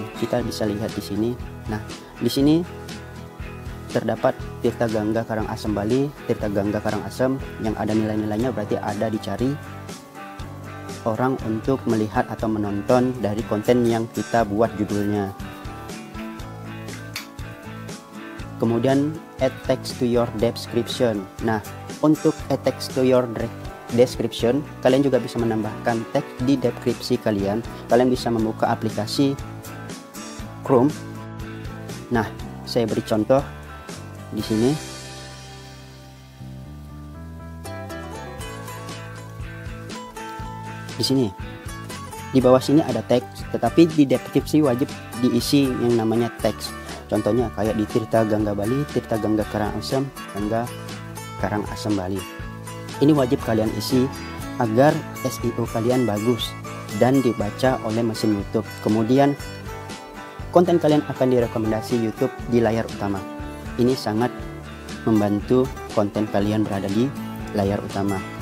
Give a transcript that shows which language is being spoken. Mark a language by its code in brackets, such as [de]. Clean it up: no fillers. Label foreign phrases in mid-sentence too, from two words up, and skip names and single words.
[id] Kita bisa lihat di sini. Nah, di sini terdapat Tirta Gangga Karangasem Bali, Tirta Gangga Karangasem yang ada nilai-nilainya, berarti ada dicari orang untuk melihat atau menonton dari konten yang kita buat judulnya. [en] Kemudian add text to your description. Nah, untuk add text to your description, [id] kalian juga bisa menambahkan teks di deskripsi kalian. Kalian bisa membuka aplikasi Chrome. Nah, saya beri contoh di sini. Di sini, di bawah sini ada teks, tetapi di deskripsi wajib diisi yang namanya teks. Contohnya kayak di Tirta Gangga Bali, Tirta Gangga Karangasem, Gangga Karangasem Bali. Ini wajib kalian isi agar SEO kalian bagus dan dibaca oleh mesin YouTube. Kemudian konten kalian akan direkomendasi YouTube di layar utama. Ini sangat membantu konten kalian berada di layar utama.